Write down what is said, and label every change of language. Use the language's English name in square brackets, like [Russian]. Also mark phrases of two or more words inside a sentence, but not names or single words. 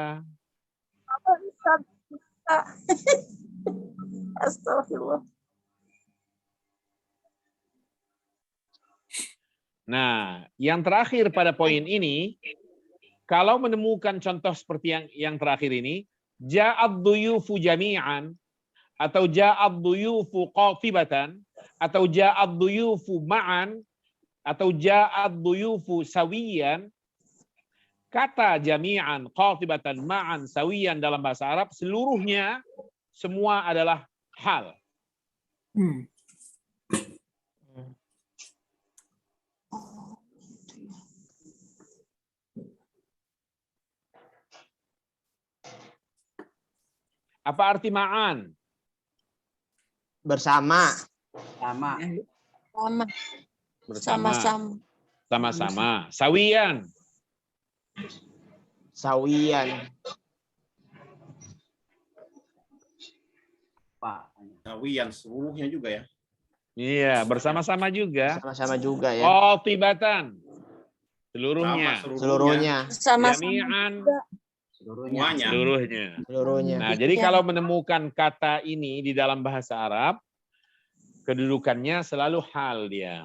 [Indonesian] Astagfirullah. Nah, yang terakhir pada poin ini, kalau menemukan contoh seperti yang terakhir ini, [Arabic] جاء الضيوف جميعًا, [Indonesian] atau [Arabic] جاء الضيوف قاطبةً, [Indonesian] atau [Arabic] جاء الضيوف معًا, [Indonesian] atau [Arabic] جاء الضيوف سويًّا, [Indonesian] kata jami'an, qatibatan, ma'an, sawiyan dalam bahasa Arab, seluruhnya semua adalah hal. Apa arti ma'an? Bersama. Sama-sama. Sama-sama. Sawiyan. Sawiyan. Pak. Sawiyan seluruhnya juga ya. Iya, bersama-sama juga. Sama-sama juga ya. Qatibatan. Seluruhnya. Sama Seluruhnya. Sama-sama Jami'an. juga. Semuanya. Seluruhnya. Seluruhnya. Nah, jadi Ya. kalau menemukan kata ini di dalam bahasa Arab, kedudukannya selalu hal dia.